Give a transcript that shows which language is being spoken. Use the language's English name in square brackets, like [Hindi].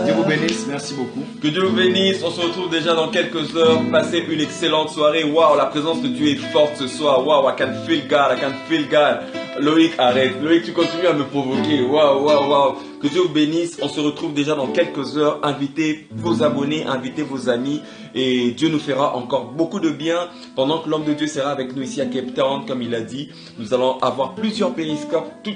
[French] Dieu vous bénisse, merci beaucoup. Que Dieu vous bénisse. On se retrouve déjà dans quelques heures. Passez une excellente soirée. Waouh, la présence de Dieu est forte ce soir. [English] Waouh, I can feel God, I can feel God. [French] Loïc, arrête. Loïc, tu continues à me provoquer. Waouh, waouh, waouh. Que Dieu vous bénisse. On se retrouve déjà dans quelques heures. Invitez vos abonnés, invitez vos amis. Et Dieu nous fera encore beaucoup de bien. Pendant que l'homme de Dieu sera avec nous ici à Cape Town, comme il a dit, nous allons avoir plusieurs périscopes.